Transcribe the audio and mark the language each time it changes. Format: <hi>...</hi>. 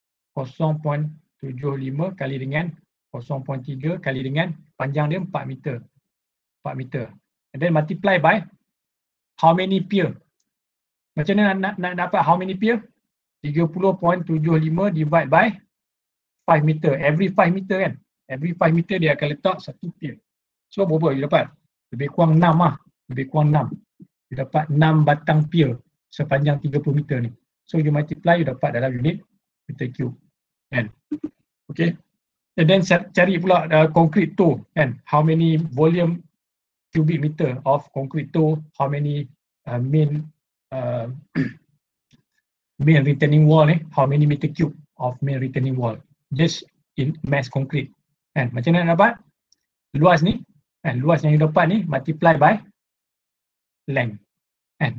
<ms>0.75 kali dengan 0.3 kali dengan panjang dia 4 meter.</ms> <en>And then multiply by how many pier.</en> <ms>Macam mana nak dapat</ms> <en>how many pier? 30.75 divide by 5 meter. Every 5 meter, kan? Every 5 meter</en> <ms>dia akan letak satu pier. So berapa you dapat? Lebih kurang 6 lah. You dapat 6 batang pier sepanjang 30 meter ni.</ms> <en>So you multiply, you</en> <ms>dapat dalam unit</ms> <en>meter cube, kan? Okay. And then</en> <ms>cari pula</ms> <en>concrete toe, kan? How many volume cubic meter of concrete toe, how many main retaining wall ni, how many meter cube of main retaining wall just in mass concrete, kan?</en> <ms>Macam mana nak dapat luas ni, kan? Luas yang you dapat ni</ms> <en>multiply by length,</en> <ms>kan?</ms>